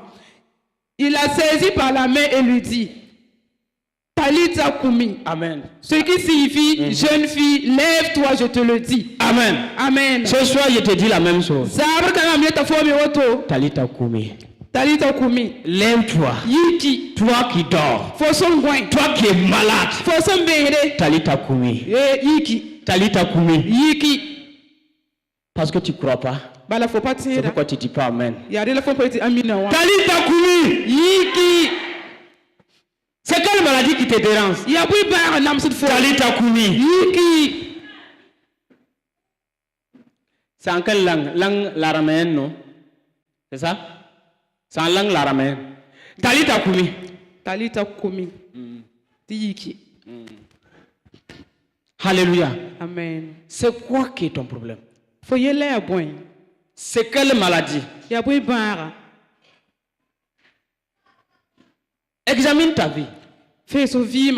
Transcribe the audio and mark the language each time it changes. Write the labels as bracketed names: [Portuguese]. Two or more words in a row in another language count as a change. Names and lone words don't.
[French] Il la saisit par la main et lui dit, [Aramaic] טליתא קומי. [French] Amen. Ce qui signifie, jeune fille, lève-toi, je te le dis. Amen. Amen. Ce soir, je te dis la même chose. [Aramaic] טליתא קומי. טליתא קומי. [French] Lève-toi. Yiki. Toi qui dors. Fosongwen. Toi qui es malade. Fosombere. [Aramaic] טליתא קומי. [French] Yiki. [Aramaic] טליתא קומי. [French] Yiki. Parce que tu ne crois pas. C'est pourquoi tu ne dis pas Amen. [Aramaic] טליתא קומי. [French] Yiki. C'est quelle maladie qui te dérange? [Aramaic] טליתא קומי. [French] Yiki. C'est en quelle langue? Langue l'araméenne, non? C'est ça? C'est en langue l'araméenne. [Aramaic] טליתא קומי. טליתא קומי. [French] Yiki. Alléluia. Amen. C'est quoi qui est ton problème? C'est quelle maladie? Examine ta vie. Fais ce vima.